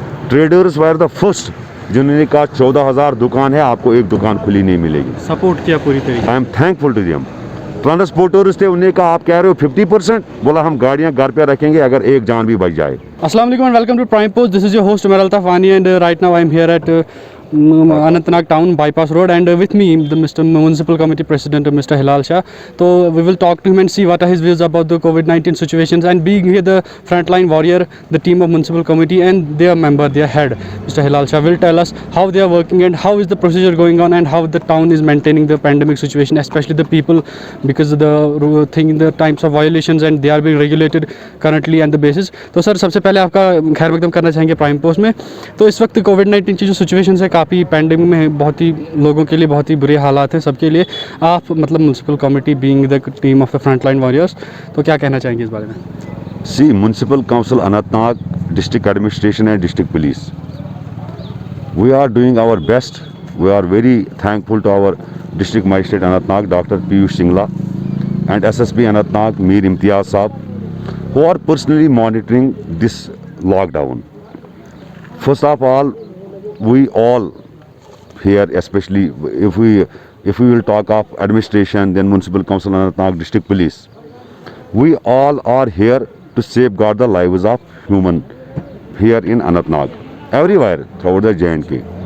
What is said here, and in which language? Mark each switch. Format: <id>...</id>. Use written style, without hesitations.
<en>traders were the first</en> <hi>जिन्होंने कहा 14,000 दुकान है, आपको एक दुकान खुली नहीं मिलेगी। सपोर्ट किया पूरी तरीके।</hi> <en>I am thankful to them.</en> <hi>Transporters थे, उन्हें कहा आप कह रहे हो 50%, बोला हम गाड़ियां घर पे रखेंगे अगर एक जान भी बच जाए।</hi> <en>Assalamu alaikum and welcome to Prime Post. This is your host Umar Altafani and right now I am here at Anantnag Town Bypass Road and with me the Mr. Municipal Committee President Mr. Hilal Shah. So we will talk to him and see what are his views about the COVID-19 situations, and being here the frontline warrior, the team of Municipal Committee and their member, their head Mr. Hilal Shah will tell us how they are working and how is the procedure going on and how the town is maintaining the pandemic situation, especially the people, because the thing in the times of violations and they are being regulated currently on the basis.</en> <hi>तो sir सबसे पहले आपका खैर मकदम करना चाहेंगे prime post में। तो इस वक्त कोविड-19 की जो सिचुएशन है काफ़ी पेंडेमिक में बहुत ही लोगों के लिए बहुत ही बुरे हालात हैं सबके लिए। आप मतलब municipal committee</hi> <en>being the team of the front line warriors,</en> <hi>तो क्या कहना चाहेंगे इस बारे में?</hi> <en>See municipal council Anantnag, district administration and district police, we are doing our best.</en> <hi>We are very thankful to our district magistrate Anantnag doctor Piyush Singla</hi> <en>and SSP Anantnag Mir Imtiaz Saab, who are personally monitoring this lockdown. First of all, we all here, especially if we will talk of administration, then Municipal Council Anantnag, District Police, we all are here to safeguard the lives of human here in Anantnag, everywhere throughout the J&K.</en>